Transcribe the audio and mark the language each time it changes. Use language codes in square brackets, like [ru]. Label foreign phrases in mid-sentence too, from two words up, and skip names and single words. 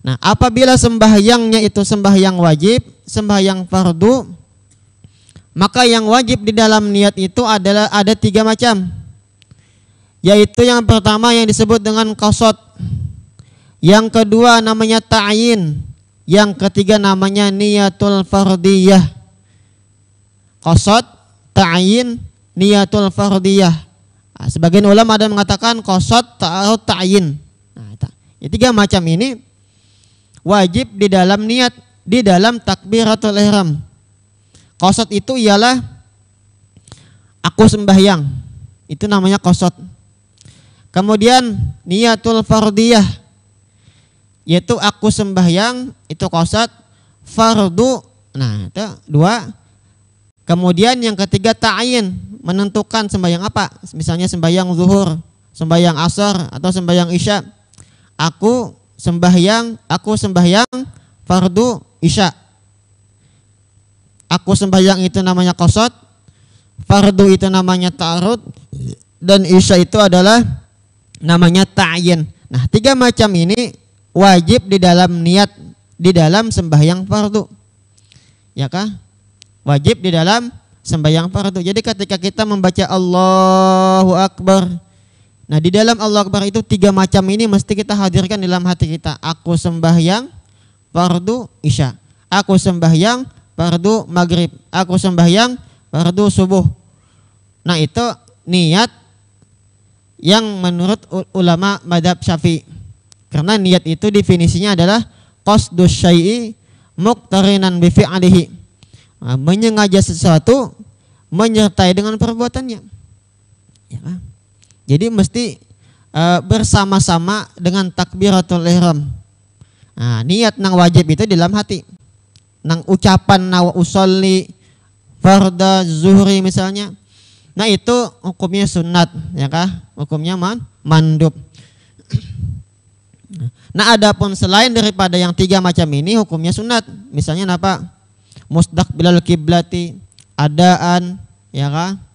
[id] Nah, apabila sembahyangnya itu sembahyang wajib, sembahyang fardu, maka yang wajib di dalam niat itu adalah ada 3 macam. Yaitu yang pertama yang disebut dengan qasad. Yang kedua namanya ta'yin. Yang ketiga namanya [ar] niyatul fardiyah. [id] Qasad, ta'yin, [ar] niyatul fardiyah. [id] Nah, sebagian ulama ada mengatakan qasad atau ta'yin. Nah, ya 3 macam ini wajib di dalam niat, di dalam [ar] takbiratul ihram. [id] Qasad itu ialah aku sembahyang, itu namanya qasad. Kemudian [ar] niyatul fardiyah, [id] yaitu aku sembahyang, itu qasad. Fardu, nah itu 2. Kemudian yang ketiga ta'yin, menentukan sembahyang apa. Misalnya sembahyang zuhur, sembahyang asar, atau sembahyang isya. Aku sembahyang fardu isya. Aku sembahyang itu namanya qasad, fardu itu namanya ta'arud, dan isya itu adalah namanya ta'yin. Nah, 3 macam ini wajib di dalam niat, di dalam sembahyang fardu. Ya kah? Wajib di dalam sembahyang fardu. Jadi ketika kita membaca [ar] Allahu Akbar, [id] nah di dalam [ar] Allahu Akbar [id] itu 3 macam ini mesti kita hadirkan dalam hati kita. Aku sembahyang fardu isya, aku sembahyang fardu maghrib, aku sembahyang fardu subuh. Nah itu niat yang menurut ulama madhab Syafi'i. Karena niat itu definisinya adalah [ar] qasdus syai'i muqtarinan bi fi'lihi. [id] Nah, menyengaja sesuatu menyertai dengan perbuatannya. Ya kan? Jadi mesti bersama-sama dengan [ar] takbiratul ihram. [id] Nah, niat nang wajib itu di dalam hati. Nang ucapan [ar] nawa usolli farda zuhri [id] misalnya. Nah itu hukumnya sunat, ya kah? Hukumnya mandub. Nah adapun selain daripada yang 3 macam ini hukumnya sunat. Misalnya apa? [ar] Mustaqbilal kiblati, adaan, ya kah?